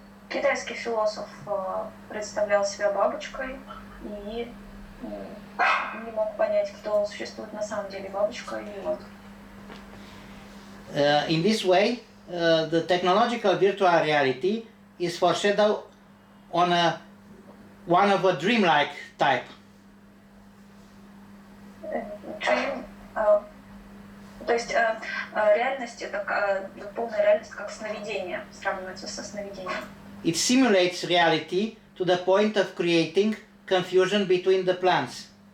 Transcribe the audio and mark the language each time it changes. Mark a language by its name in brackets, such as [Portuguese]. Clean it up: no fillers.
[Russian] Китайский философ представлял себя бабочкой и не мог понять, кто существует на самом деле, бабочка или он. [English] In this way, the technological virtual reality is foreshadowed on one of a dreamlike type. [Russian] Dream, то есть реальность это полная реальность как сновидение, сравнивается со сновидением. [English] It simulates reality to the point of creating confusion between the plans.